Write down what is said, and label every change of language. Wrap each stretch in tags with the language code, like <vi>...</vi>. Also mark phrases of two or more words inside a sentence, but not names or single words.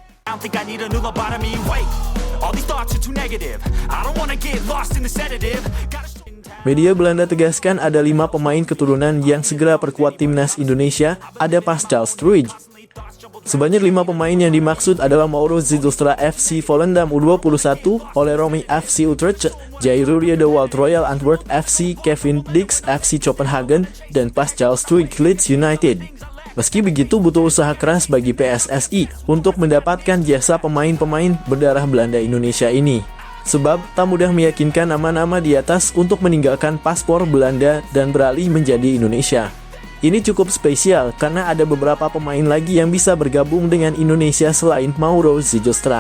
<id>Media Belanda tegaskan ada 5 pemain keturunan yang segera perkuat timnas Indonesia, ada Pascal Struij. Sebanyak 5 pemain yang dimaksud adalah Mauro Zijlstra FC Volendam U21, Ole Romy FC Utrecht, Jairo Riedewald Royal Antwerp FC, Kevin Dix FC Copenhagen, dan Pascal Struij Leeds United. Meski begitu, butuh usaha keras bagi PSSI untuk mendapatkan jasa pemain-pemain berdarah Belanda Indonesia ini. Sebab tak mudah meyakinkan nama-nama di atas untuk meninggalkan paspor Belanda dan beralih menjadi Indonesia. Ini cukup spesial karena ada beberapa pemain lagi yang bisa bergabung dengan Indonesia selain Mauro Zijlstra.</id>